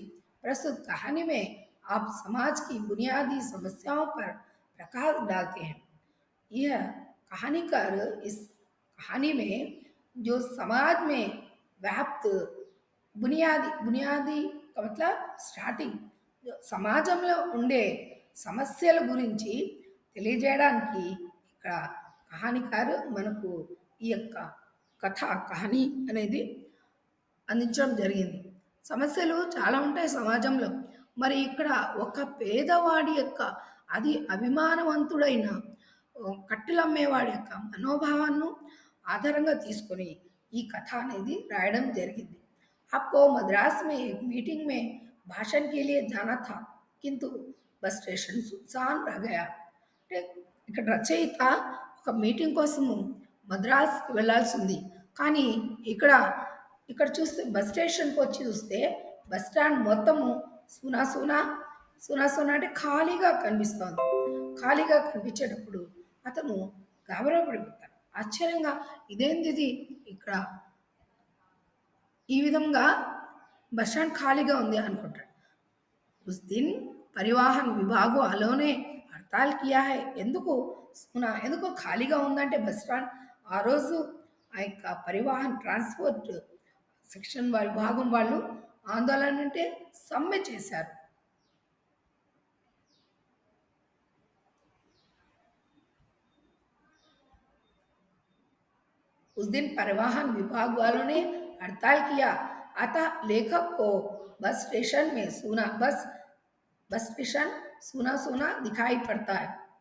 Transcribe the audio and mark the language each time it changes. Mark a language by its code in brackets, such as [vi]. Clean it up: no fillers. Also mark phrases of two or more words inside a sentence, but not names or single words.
[hi] प्रस्तुत कहानी में आप समाज की बुनियादी समस्याओं पर प्रकाश डालते हैं। यह कहानीकार इस कहानी में जो समाज में व्याप्त बुनियादी बुनियादी का मतलब [te] స్టార్టింగ్ సమాజంలో ఉండే సమస్యల గురించి తెలియజేయడానికి ఇక్కడ కహానికారు మనకు ఈ యొక్క కథ కహాని అనేది అందించడం జరిగింది। సమస్యలు చాలా ఉంటాయి సమాజంలో। మరి ఇక్కడ ఒక పేదవాడి యొక్క అది అభిమానవంతుడైన కట్టెలమ్మేవాడి యొక్క మనోభావాలను ఆధారంగా తీసుకొని ఈ కథ అనేది రాయడం జరిగింది। [hi] आपको मद्रास में एक मीटिंग में भाषण के लिए जाना था, किंतु बस स्टेशन सुनसान रह गया। [te] అంటే ఇక్కడ రచయిత ఒక మీటింగ్ కోసము మద్రాస్కి వెళ్ళాల్సి ఉంది, కానీ ఇక్కడ ఇక్కడ చూస్తే బస్ స్టేషన్కి వచ్చి చూస్తే బస్ స్టాండ్ మొత్తము [hi] सूना सूना सूना सूना [te] అంటే ఖాళీగా కనిపిస్తోంది। ఖాళీగా కనిపించేటప్పుడు అతను గాబరా పడిపోతాడు, ఆశ్చర్యంగా ఇదేంది ఇది ఇక్కడ ఈ విధంగా బస్ స్టాండ్ ఖాళీగా ఉంది అనుకుంటాడు। [hi] उस दिन परिवहन विभाग वालों ने हड़ताल किया है। [te] ఎందుకు సునా ఎందుకు ఖాళీగా ఉందంటే బస్ స్టాండ్ ఆ రోజు ఆ యొక్క పరివాహన్ [en] transport section [te] వారి విభాగం వాళ్ళు ఆందోళన అంటే సమ్మె చేశారు। [hi] उस दिन परिवहन विभाग वालों ने हड़ताल किया, अतः लेखक को बस स्टेशन में बस स्टेशन सूना सूना दिखाई पड़ता है।